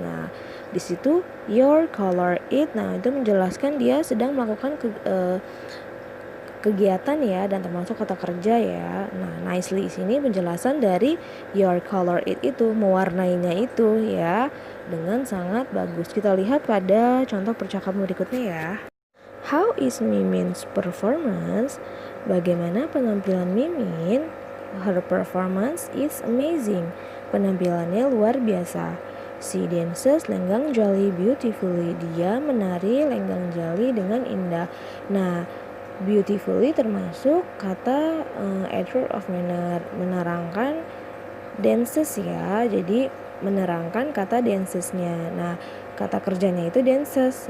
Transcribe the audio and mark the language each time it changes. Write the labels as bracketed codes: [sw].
[id] Nah, di situ [en] your color it. [id] Nah, itu menjelaskan dia sedang melakukan kegiatan ya, dan termasuk kata kerja ya. Nah, nicely sini penjelasan dari [en] your color it [id] itu, mewarnainya itu ya dengan sangat bagus. Kita lihat pada contoh percakapan berikutnya ya. [en] How is Mimin's performance? [id] Bagaimana penampilan Mimin? [en] Her performance is amazing. [id] Penampilannya luar biasa. [en] She dances lenggang jali beautifully. [id] Dia menari lenggang jali dengan indah. Nah, beautifully termasuk kata adverb of manner, menerangkan dances ya. Jadi menerangkan kata dancesnya. Nah, kata kerjanya itu dances.